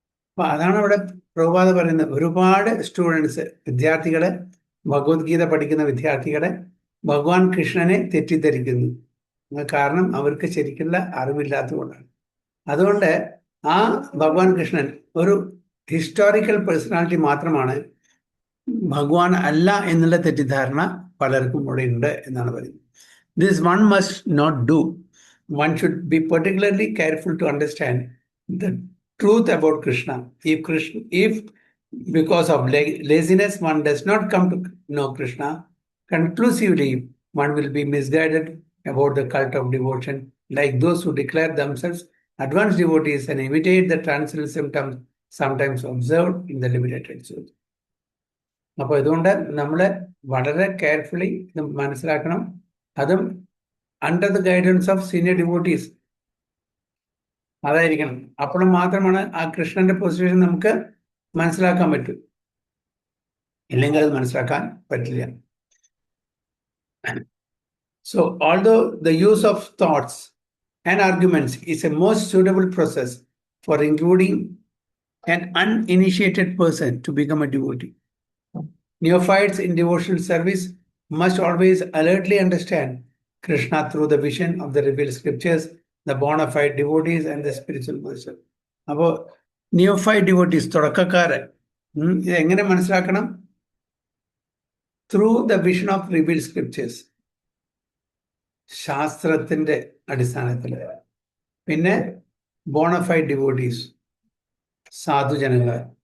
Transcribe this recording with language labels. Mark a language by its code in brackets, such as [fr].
[ml] അപ്പൊ അതാണ് അവിടെ പ്രഭുപാദ പറയുന്നത്. ഒരുപാട് സ്റ്റുഡൻസ്, വിദ്യാർത്ഥികളെ, ഭഗവത്ഗീത പഠിക്കുന്ന വിദ്യാർത്ഥികളെ ഭഗവാൻ കൃഷ്ണനെ തെറ്റിദ്ധരിക്കുന്നു. കാരണം അവർക്ക് ശരിക്കുള്ള അറിവില്ലാത്തതുകൊണ്ടാണ്. അതുകൊണ്ട് ആ ഭഗവാൻ കൃഷ്ണൻ ഒരു ഹിസ്റ്റോറിക്കൽ പേഴ്സണാലിറ്റി മാത്രമാണ്, ഭഗവാൻ അല്ല എന്നുള്ള തെറ്റിദ്ധാരണ പലർക്കും ഇവിടെ ഉണ്ട് എന്നാണ് പറയുന്നത്. [en] This one must not do. One should be particularly careful to understand the truth about Krishna. If because of laziness one does not come to know Krishna conclusively, one will be misguided about the cult of devotion, like those who declare themselves advanced devotees and imitate the transcendental symptoms sometimes observed in the limited episodes. [ml] അപ്പോൾ ഇതുകൊണ്ട് നമ്മൾ വളരെ carefully ഇത് മനസ്സിലാക്കണം. അതും [en] under the guidance of senior devotees [ml] അതായിരിക്കണം. അപ്പോഴും മാത്രമാണ് ആ കൃഷ്ണന്റെ പൊസിഷൻ നമുക്ക് മനസ്സിലാക്കാൻ പറ്റൂ. ഇല്ലെങ്കിൽ അത് മനസ്സിലാക്കാൻ പറ്റില്ല. [en] So although the use of thoughts and arguments is a most suitable process for including an uninitiated person to become a devotee, neophytes in devotional service must always alertly understand Krishna through the vision of the revealed scriptures, the bona fide devotees and the spiritual master. [ml] അപ്പോൾ നിയോഫൈഡ് devotees, തുടക്കക്കാരൻ, ഇത് എങ്ങനെ മനസ്സിലാക്കണം? [en] through the vision of revealed scriptures, [ml] ശാസ്ത്രത്തിന്റെ അടിസ്ഥാനത്തിൽ. പിന്നെ bonafide devotees, സാധുജനങ്ങൾ.